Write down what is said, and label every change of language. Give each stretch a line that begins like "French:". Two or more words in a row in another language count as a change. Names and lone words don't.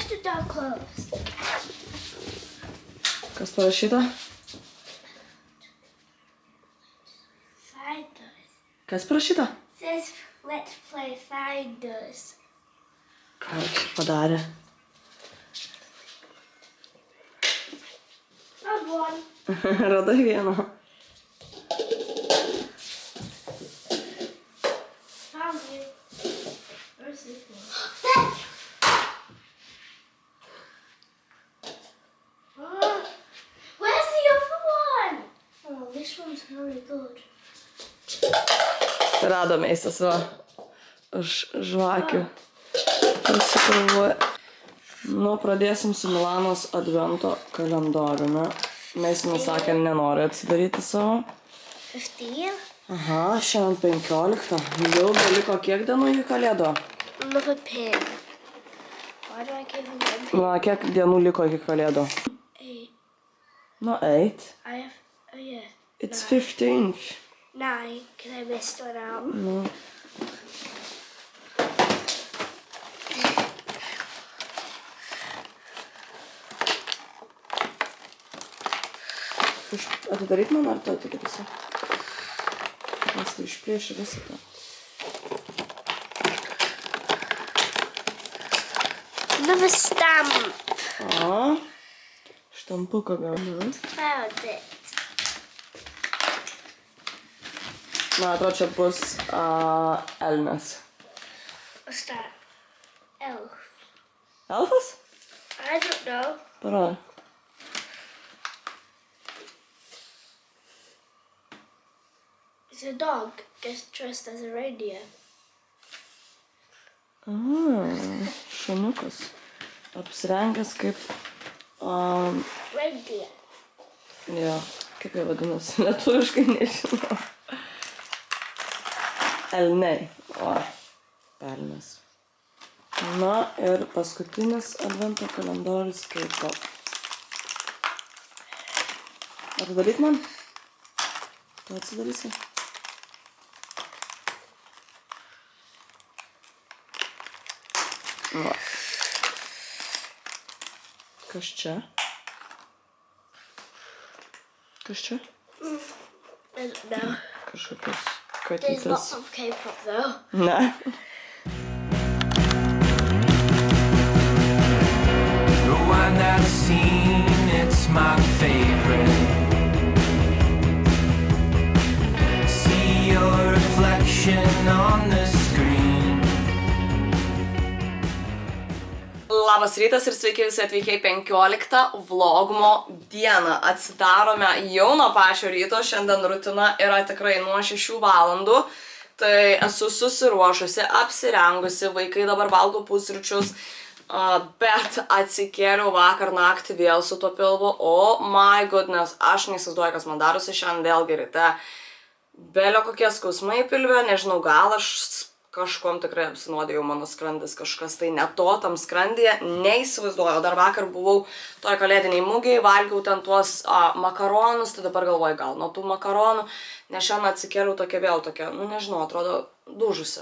English: so close.
Lithuanian: Kas parašyta?
English: Find us.
Lithuanian: Kas parašyta?
English: Says let's play find us.
Lithuanian: Ką čia padarė?
English: Found one.
Lithuanian: Radai vieną.
English: Found you. Where's this one? Where's the other one? Oh, this one's very good.
Lithuanian: Radome eisas va. Už žvakių. Pasikalvoja. Nu, pradėsim su Milanos advento kalendoriumi. Mes jums sakėm, nenori atsidaryti savo. 15. Aha, šiandien 15. Jau beliko kiek dienų iki kalėdo?
English: Another pin. Why do I give him one pin?
Lithuanian: Na, kiek dienų liko iki kalėdo? 8.
English: No, 8. I have, oh yeah. It's 15th. 9, because I missed one out. No.
Lithuanian: Atidaryt man ar tu atidarysi? Nes tai išplėši visą tą.
English: Another stamp.
Lithuanian: O, štampuką gaunu.
English: Found it.
Lithuanian: Man atrodo, čia bus elnias.
English: What's that? Elf.
Lithuanian: Elfas?
English: I don't know.
Lithuanian: Parodo.
English: It's a dog gets dressed as a reindeer.
Lithuanian: Šuniukas. Apsirengęs kaip...
English: Reindeer.
Lithuanian: Jo, kaip jie vadinasi, lietuviškai nežinau. Elniai. O, elnias. Na ir paskutinis advento kalendorius kaip to. Atidaryt man? Tu atsidarysi? Va. Kas čia? Kas čia?
English: I don't know.
Lithuanian: Kažkokios
English: There's lots
Lithuanian: katytės.
English: of K-pop though.
Lithuanian: Ne?
English: Rewind that scene, it's my favorite. See your reflection on the screen.
Lithuanian: Labas rytas ir sveiki visi atvykę į 15 vlogmo dieną. Atsidarome jau nuo pačio ryto, šiandien rutina yra tikrai nuo 6 valandų. Tai esu susiruošusi, apsirengusi, vaikai dabar valgo pusryčius, bet atsikėliau vakar naktį vėl su tuo pilvu.
English: Oh my goodness,
Lithuanian: aš neįsivaizduoju, kas man darosi šiandien vėlgi ryte. Belio kokie skausmai pilve, nežinau, gal aš kažkuom tikrai apsinuodėjau, mano skrandis kažkas tai ne to tam skrandyje, neįsivaizduoju. Dar vakar buvau toj kalėdiniai mugėj, valgiau ten tuos makaronus, tai dabar galvoju gal nuo tų makaronų, nes šiandien atsikėliau tokia vėl tokia, nu nežinau, atrodo dužusi.